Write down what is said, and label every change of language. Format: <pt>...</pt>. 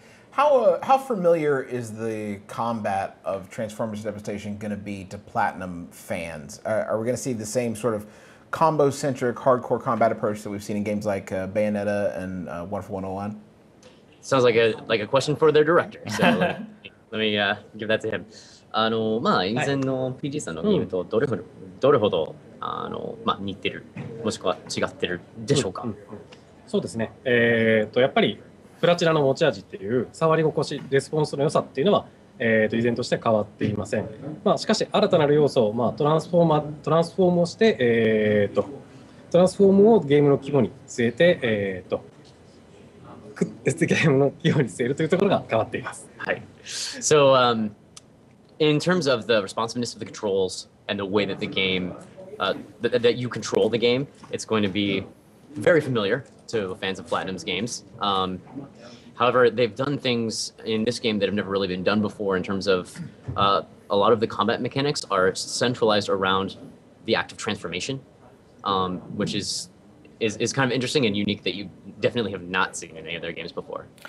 <en>How familiar is the combat of Transformers Devastation going to be to Platinum fans? Are we going to see the same sort of combo-centric, hardcore combat approach that we've seen in games like Bayonetta and Wonderful 101? Sounds like a question for their director. So let me give that to him.</en> <ja>まあ以前の PG さんのゲームとどれほどまあ似てるもしくは違ってるでしょうか。そうですね。やっぱりプラチナの持ち味っていう触り心地、レスポンスの良さっていうのは依然として変わっていません。まあしかし新たなる要素をトランスフォームをしてトランスフォームをゲームの規模に据えてゲームの規模に据えるというところが変わっています。はい。</ja> <en>So in terms of the responsiveness of the controls and the way that the game that you control the game, it's going to be very familiar to fans of Platinum's games. However, they've done things in this game that have never really been done before in terms of a lot of the combat mechanics are centralized around the act of transformation, which is kind of interesting and unique that you definitely have not seen in any of their games before.</en>